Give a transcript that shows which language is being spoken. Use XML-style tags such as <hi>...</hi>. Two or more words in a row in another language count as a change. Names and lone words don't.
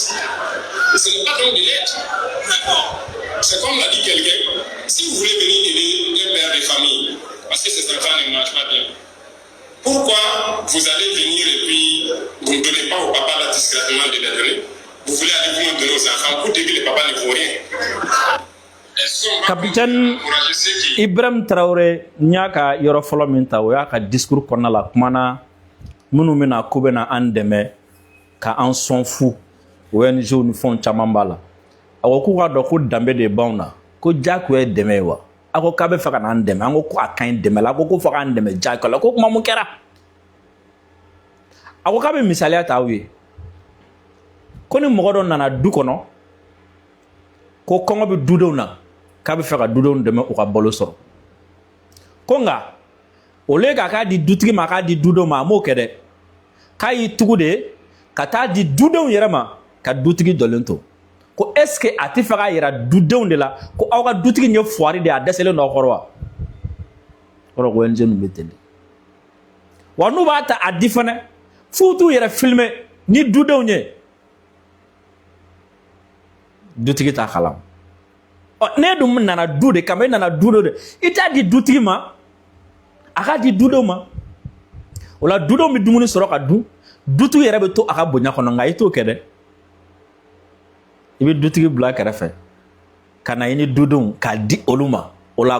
<fr>Et ce n'est pas donc de l'aide. C'est comme l'a dit quelqu'un. Si vous voulez venir aider un père de famille, parce que ses enfants ne mangent pas bien, pourquoi vous allez venir et puis vous ne donnez pas au papa là discrètement de les donner? Vous voulez aller vous donner aux enfants pour dire que le papa ne vaut rien.</fr> <bm>Capitaine Ibrahim Traoré nya ka yɔrɔ fɔlɔ min ta o y'a ka discours kɔnɔna la kumana minnu bɛna ko bɛna an dɛmɛ ka an sɔn fu ONG ni fɛnw caman b'a la a ko k'u k'a dɔn ko danbe de b'anw na ko diyagoya ye dɛmɛ ye wa a ko k'a bɛ fɛ ka n'an dɛmɛ an ko a ka ɲi dɛmɛ la a ko fɔ k'an dɛmɛ diyagoya la ko kuma mun kɛra a ko k'a bɛ misaliya ta aw ye ko ni mɔgɔ dɔ nana du kɔnɔ ko kɔngɔ bɛ dudenw na k'a bɛ fɛ ka dudenw dɛmɛ u ka balo sɔrɔ ko nka</bm> <fr>au lieu</fr> <bm>k'a di dutigi ma k'a di dudenw ma a m'o kɛ dɛ k'a y'i tugu de ka taa di dudenw yɛrɛ ma ka dutigi jɔlen to ko</bm> <fr>est ce que</fr> <bm>a tɛ fɛ k'a yira dudenw de la ko aw ka dutigi ye fuwari de ye a dɛsɛlen don aw kɔrɔ wa kɔrɔ ko ONG ninnu bɛ ten de wa n'u b'a ta a di fɛnɛ f'u t'u yɛrɛ filmer ni dudenw ye dutigi t'a kalama ne dun nana du de kama e nana du de i t'a di dutigi ma a k'a di dudenw ma o la dudenw bɛ dumuni sɔrɔ ka dun dutigi yɛrɛ bɛ to a ka bonya kɔnɔ nka i t'o kɛ dɛ i bɛ dutigi bila kɛrɛfɛ ka na i ni dudenw k'a di olu ma o la</bm>